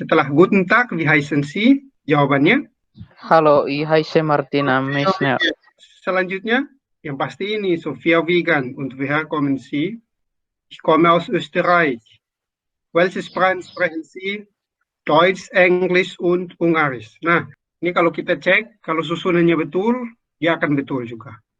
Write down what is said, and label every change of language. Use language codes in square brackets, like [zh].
[id] Setelah [de] Guten Tag, wie heißen Sie? [id] Jawabannya? [de] Halo, ich heiße Martina Meissner. [id] Selanjutnya, yang pasti ini, Sophia Wiegand. [de] Und woher kommen Sie? Ich komme aus Österreich. Welche Sprachen sprechen Sie? Deutsch, Englisch, und Ungarisch. [id] Nah, ini kalau kita cek, kalau susunannya betul, dia akan betul juga.